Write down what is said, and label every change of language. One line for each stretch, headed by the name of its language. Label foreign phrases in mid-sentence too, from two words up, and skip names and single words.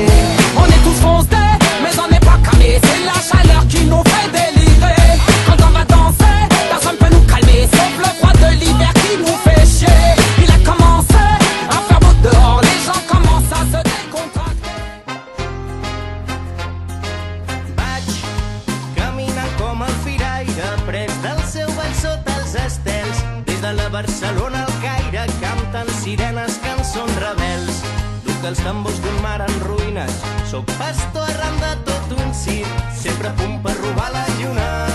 French: On est tous foncés, mais on n'est pas calmés. C'est la chaleur qui nous fait délirer. Quand on va danser, personne peut nous calmer, sauf le froid de l'hiver qui nous fait chier. Il a commencé à faire beau dehors, les gens commencent à se décontracter.
Catalan: Vaig caminant com el firaire, pres del seu ball sota els estels. Des de la Barcelona al Caire canten sirenes, cançons rebels. Duc els tambors d'un mar en ruïnes, soc pastor arran de tot un circ, sempre a punt per robar la lluna.